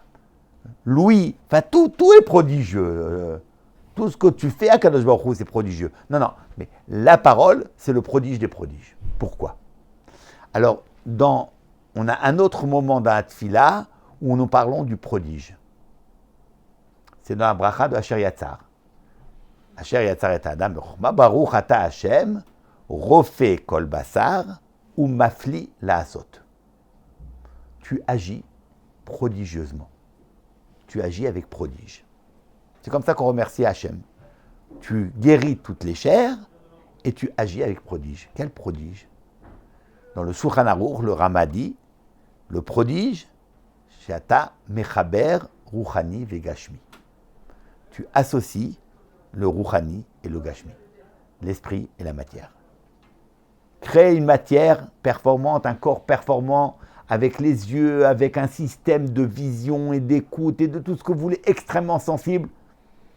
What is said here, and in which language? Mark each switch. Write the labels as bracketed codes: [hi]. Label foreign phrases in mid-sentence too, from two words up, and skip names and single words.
[fr] L'ouïe, enfin tout est prodigieux. Tout ce que tu fais à Kadosh Baruch Hu, c'est prodigieux. Non, mais la parole, c'est le prodige des prodiges. Pourquoi? Alors, on a un autre moment dans la Tfila où nous parlons du prodige. C'est dans la bracha de Asher Yatzar. [he] אשר יצר את האדם בחכמה ברוך אתה השם רופא כל בשר ומפליא לעשות. [fr] Tu agis prodigieusement. Tu agis avec prodige. C'est comme ça qu'on remercie Hachem. Tu guéris toutes les chairs et tu agis avec prodige. Quel prodige? Dans le Shulchan Aruch, le Ramadi, le prodige, [he] שאתה מחבר רוחני וגשמי. [fr] Tu associes le ruchani et le gashmi, l'esprit et la matière. Créer une matière performante, un corps performant, avec les yeux, avec un système de vision et d'écoute et de tout ce que vous voulez, extrêmement sensible, ça va.